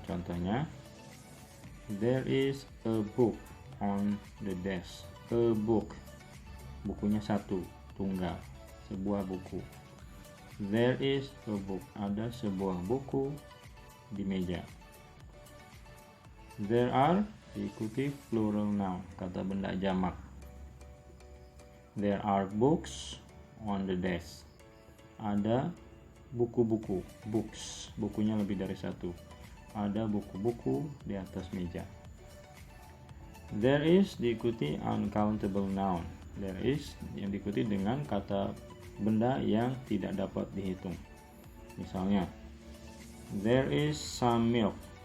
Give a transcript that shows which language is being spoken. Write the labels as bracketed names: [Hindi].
[Indonesian] Contohnya, [English] there is a book on the desk. A book, [Indonesian] bukunya satu, tunggal, sebuah buku. [English] There is a book, [Indonesian] ada sebuah buku di meja. [English] There are [Indonesian] diikuti [English] plural noun, [Indonesian] kata benda jamak. [English] There are books on the desk. [Indonesian] Ada buku-buku, [English] books, [Indonesian] bukunya lebih dari satu. Ada buku-buku di atas meja. [English] There is [Indonesian] diikuti [English] uncountable noun. There is [Indonesian] yang diikuti dengan kata benda yang tidak dapat dihitung. Misalnya, [English] there is some milk.